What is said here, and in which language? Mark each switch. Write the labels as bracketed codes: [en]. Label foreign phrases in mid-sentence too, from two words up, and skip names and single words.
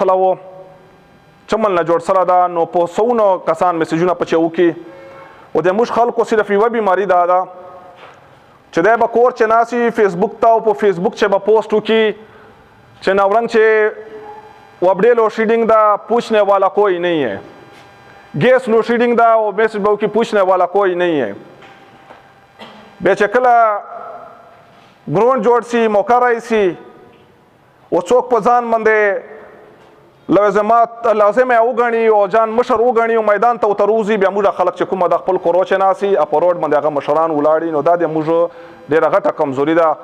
[ps] سوی و چمن نه جوړ سره ده نو په سوونو کسان میسیجونه پچې وکړي او د موږ خلکو صرف یوه بیماري دا ده چې دی به کور چې ناسي فیسبوک ته او په فیسبوک چې به پوسټ وکړي چې نورنګ چې وبډې لوډشیډینګ ده [ur] پوچھنے والا کوئی نہیں ہے, [ps] گیس لوډشیډینګ ده او میسیج به وکړي [ur] پوچھنے والا کوئی نہیں ہے. [ps] بیا چې کله ګروند جوړ سي موقع راشي او څوک په ځان باندې لازم یې وګڼي او ځان مشر وګڼي او میدان ته وتروزي بیا موږ خلک چې کومه د خپل کورو چې ناسي په روډ باندې هغه مشران ولاړي نو دا د موږ ډېره غټه کمزوري ده.